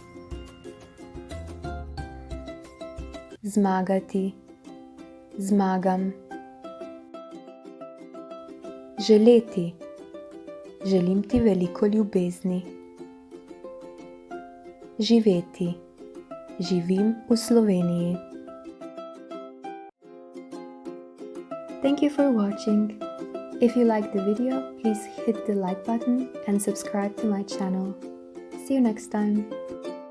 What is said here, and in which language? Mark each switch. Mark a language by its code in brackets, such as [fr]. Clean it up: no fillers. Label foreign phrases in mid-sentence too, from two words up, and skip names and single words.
[sl] Zmagati. Zmagam. Želeti. Želim ti veliko ljubezni. Živeti. Živim v Sloveniji. [en] Thank you for watching. If you liked the video, please hit the like button and subscribe to my channel. See you next time.